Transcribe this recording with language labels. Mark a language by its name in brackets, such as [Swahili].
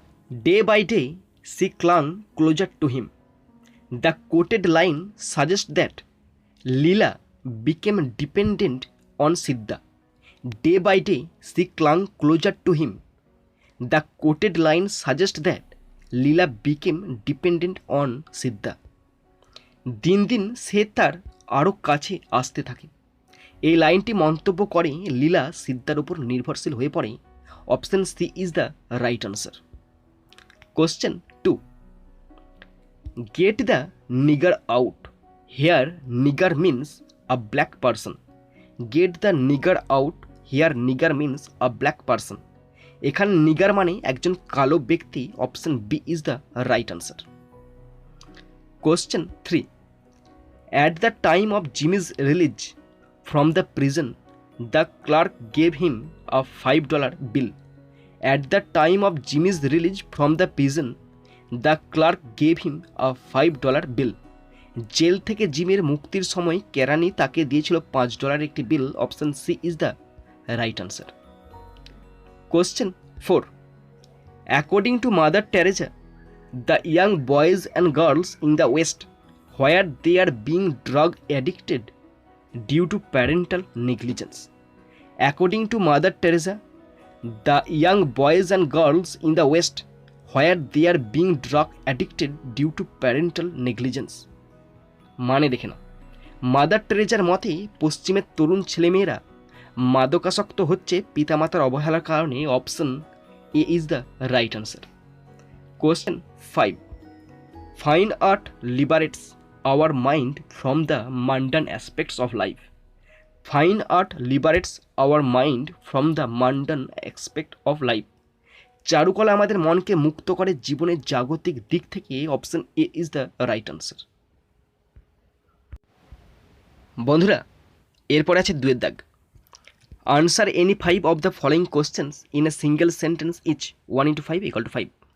[English] Day by day she clung closer to him. The quoted line suggests that Leela became dependent on Siddha. Day by day she clung closer to him. The quoted line suggests that Leela became dependent on Siddha. [Bangla] দিন দিন সে তার আরও কাছে আসতে থাকে। এই লাইনটি মন্তব্য করে লীলা সিদ্ধার উপর নির্ভরশীল হয়ে পড়ে। [English] Option C is the right answer. Question 2। Get the nigger out. Here nigger means a black person. Get the nigger out. Here nigger means a black person. [Bangla] এখানে নিগার মানে একজন কালো ব্যক্তি। [English] Option B is the right answer. Question 3। At the time of Jimmy's release from the prison, the clerk gave him a $5 bill. At the time of Jimmy's release from the prison, the clerk gave him a $5 bill. [Bangla] Jail থেকে জিমের মুক্তির সময় কেরানি তাকে দিয়েছিল $5 একটি বিল। [English] Option C is the right answer. Question 4। According to Mother Teresa, the young boys and girls in the West, where they are being drug addicted due to parental negligence. According to Mother Teresa, the young boys and girls in the West, where they are being drug addicted due to parental negligence. [Bangla] মানে দেখে না, mother টেরেজার মতে পশ্চিমের তরুণ ছেলেমেয়েরা মাদকাসক্ত হচ্ছে পিতামাতার অবহেলার কারণে। [English] Option A is the right answer. Question 5। Fine art liberates our mind from the mundane aspects of life. Fine art liberates our mind from the mundane aspect of life. [Bangla] চারুকলা আমাদের মনকে মুক্ত করে জীবনের জাগতিক দিক থেকে। [English] Option A is the right answer. [Bangla] বন্ধুরা, এরপর আছে 2-এর দাগ। [English] Answer any 5 of the following questions in a single sentence each 1:5 = 5।